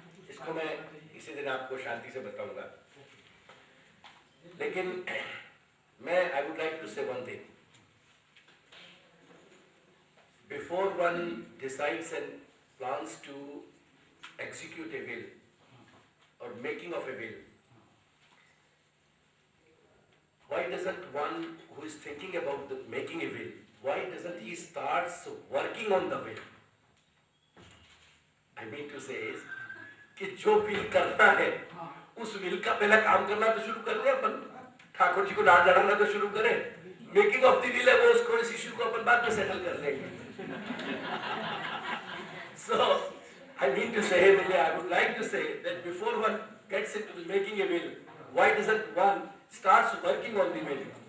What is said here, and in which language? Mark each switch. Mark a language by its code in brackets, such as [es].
[hi] इसको मैं इसी दिन आपको शांति से बताऊंगा, लेकिन मैं [en] I would like to say one thing before one decides and plans to execute a will or making of a will. Why doesn't one who is thinking about the making a will, why doesn't he starts working on the will? I mean to say is [hi] कि जो will करना है उस will का पहला काम करना तो शुरू कर दे अपन, ठाकुर जी को डांट लड़ाना तो शुरू करें, [en] making of the will [hi] है वो उसको इस इश्यू को अपन बाद में सेटल कर लेंगे. [en] So I mean to say, I would like to say that before one gets into making a will, why doesn't one starts working on the will?